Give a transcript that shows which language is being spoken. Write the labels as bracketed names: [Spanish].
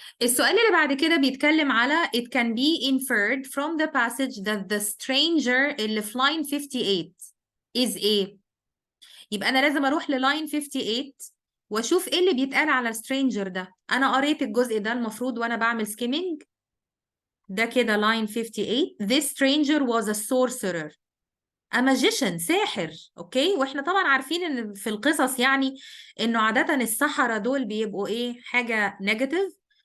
[Arabic] السؤال اللي بعد كده بيتكلم على [English] it can be inferred from the passage that the stranger اللي في line 58 is A. [Arabic] يبقى أنا لازم أروح للاين 58 وأشوف إيه اللي بيتقال على السترينجر ده. أنا قريت الجزء ده المفروض وأنا بعمل skimming. ده كده line 58. [English] This stranger was a sorcerer. a magician ساحر. [Arabic] أوكي، وإحنا طبعا عارفين إن في القصص يعني إنه عادة السحرة دول بيبقوا إيه حاجة negative.